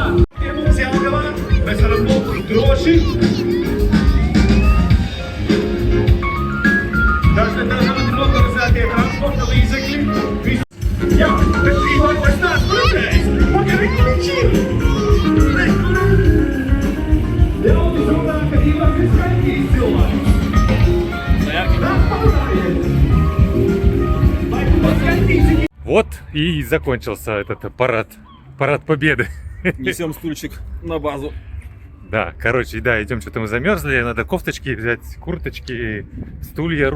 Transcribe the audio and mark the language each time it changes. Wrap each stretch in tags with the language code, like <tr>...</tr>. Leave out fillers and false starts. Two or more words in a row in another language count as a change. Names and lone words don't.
<lv>Pie mums Jelgavā mēs varam būt droši. Dažādi motorizētie transporta līdzekļi. Jā, bet Ivan vairs neesmu redzējis. Pagari, kur viņš ir? Ļaudis runā, ka Ivans ir skaitījis cilvēks.</lv> <ru>Вот и закончился этот парад победы. Несем стульчик на базу. Да, короче, да, идем, что-то мы замерзли, надо кофточки взять, курточки, стулья.</ru>